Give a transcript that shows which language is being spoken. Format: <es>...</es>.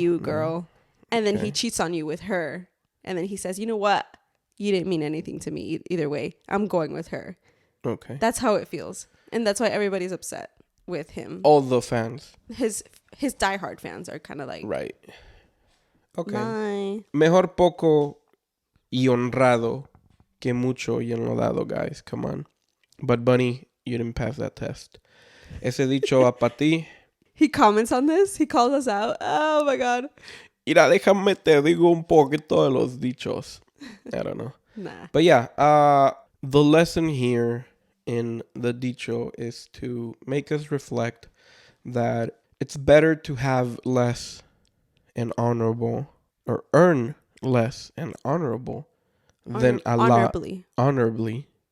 <en>you, girl. And then Okay. he cheats on you with her. And then he says, you know what? You didn't mean anything to me either way. I'm going with her. Okay. That's how it feels. And that's why everybody's upset with him. All the fans. His diehard fans are kind of like, Right. Okay. bye.</en> <es>Mejor poco y honrado que mucho y enlodado, guys.</es> <en>Come on. But Bunny, you didn't pass that test.</en> <es>Ese dicho va pa ti.</es> <en>He comments on this. He calls us out. Oh my God.</en> <es>Mira, déjame te digo un poquito de los dichos.</es> <en>I don't know. Nah. But yeah, the lesson here in the dicho is to make us reflect that it's better to have less and honorable, or earn less and honorable than a lot honorably</en>